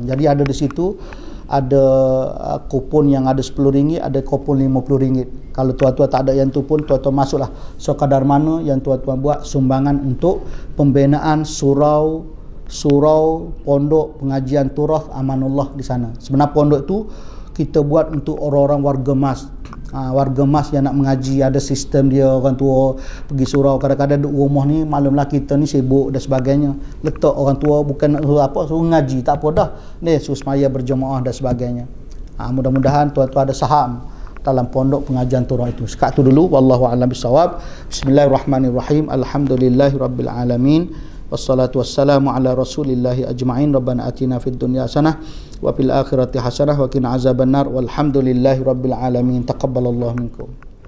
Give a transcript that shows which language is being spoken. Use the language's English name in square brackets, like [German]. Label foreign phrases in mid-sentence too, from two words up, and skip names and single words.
[Malay] Jadi ada di situ ada kupon yang ada RM10, ada kupon RM50. Kalau tuan-tuan tak ada yang tu pun tuan-tuan masuklah sekadar mana yang tuan-tuan buat sumbangan untuk pembinaan surau pondok pengajian Turah Amanullah di sana. Sebenarnya pondok itu kita buat untuk orang-orang warga mas. Warga mas yang nak mengaji, ada sistem dia, orang tua pergi surau, kadang-kadang duduk rumah ni malamlah kita ni sibuk dan sebagainya, letak orang tua bukan suruh ngaji, tak apa dah ni, suruh semaya berjemaah dan sebagainya. Mudah-mudahan tuan-tuan ada saham dalam pondok pengajian Turah itu. Sekat tu dulu, [Arabic] والله أعلم بالصواب. بسم الله الرحمن الرحيم. الحمد لله رب العالمين. والصلاة والسلام على رسول الله أجمعين. ربنا آتنا في الدنيا حسنة وفي الآخرة حسنة وقنا عذاب النار. والحمد لله رب العالمين. تقبل الله منكم.